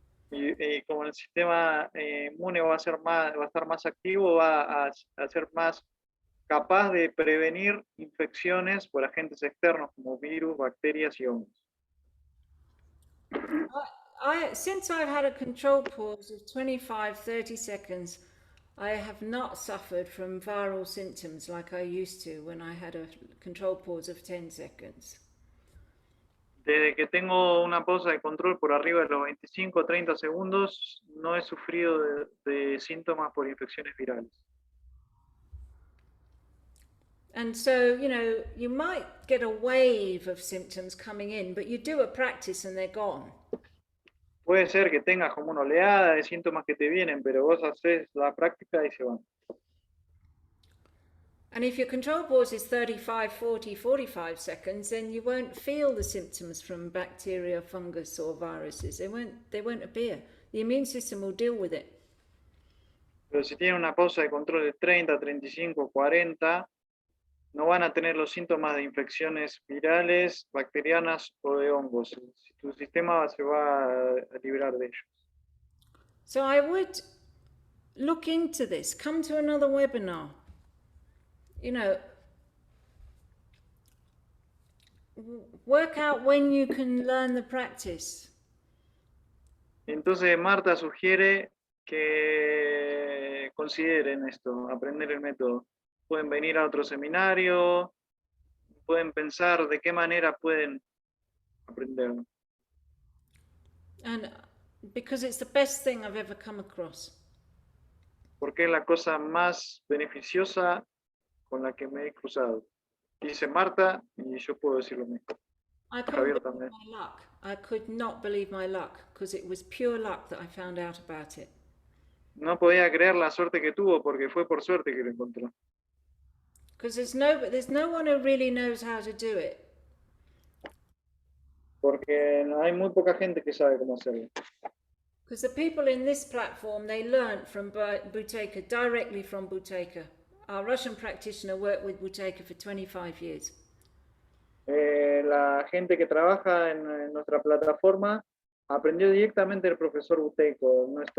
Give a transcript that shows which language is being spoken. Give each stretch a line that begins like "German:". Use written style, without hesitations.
Spanish: Y como el sistema inmune va a estar más activo, va a ser más capaz de prevenir infecciones por agentes externos como virus, bacterias y hongos.
English: Since I've had a control pause of 25-30 seconds, I have not suffered from viral symptoms like I used to when I had a control pause of 10 seconds.
Spanish: Desde que tengo una pausa de control por arriba de los 25 o 30 segundos, no he sufrido de síntomas por infecciones virales.
English: And so, you know, you might get a wave of symptoms coming in, but you do a practice and they're gone.
Spanish: Puede ser que tengas como una oleada de síntomas que te vienen, pero vos haces la práctica y se van.
English: And if your control pause is 35, 40, 45 seconds, then you won't feel the symptoms from bacteria, fungus, or viruses. They won't appear. The immune system will deal with it.
Spanish: Pero si tiene una pausa de control de 30, 35, 40, no van a tener los síntomas de infecciones virales, bacterianas o de hongos. Tu sistema se va a librar de ellos.
English: So I would look into this, come to another webinar. You know, work out when you can learn the practice.
Spanish: Entonces Marta sugiere que consideren esto, aprender el método. Pueden venir a otro seminario, pueden pensar de qué manera pueden aprenderlo.
English: And because it's the best thing I've ever come across.
Spanish: Porque es la cosa más beneficiosa con la que me he cruzado. Dice Marta, y yo puedo decir lo mismo.
English: I couldn't
Spanish: Javier
English: believe
Spanish: también.
English: my luck. I could not believe my luck because it was pure luck that I found out about it.
Spanish: No podía creer la suerte que tuvo porque fue por suerte que lo encontró.
English: Because there's no one who really knows how to do it.
Spanish: Porque hay muy poca gente que sabe cómo hacerlo.
English: Because the people in this platform, they learned from Buteyko, directly from Buteyko. Our Russian practitioner worked with Buteyko for 25 years.
Spanish: La gente que trabaja en nuestra plataforma aprendió directamente del profesor Buteyko.